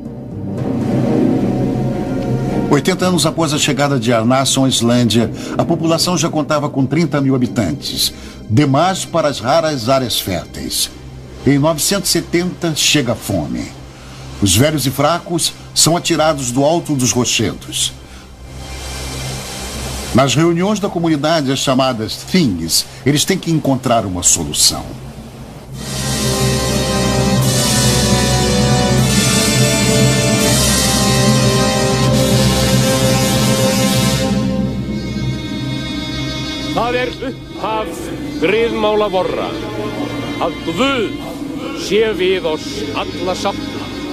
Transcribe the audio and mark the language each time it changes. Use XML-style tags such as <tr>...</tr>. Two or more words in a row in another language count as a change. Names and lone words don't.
<pt>80 anos após a chegada de Ernason à Islândia, a população já contava com 30 mil habitantes, demais para as raras áreas férteis. Em 970 chega a fome. Os velhos e fracos são atirados do alto dos rochedos. Nas reuniões da comunidade, as chamadas things, eles têm que encontrar uma solução.</pt> <is>Það upphaf griðmála vorra, að Guð sé við oss alla sátta.</is>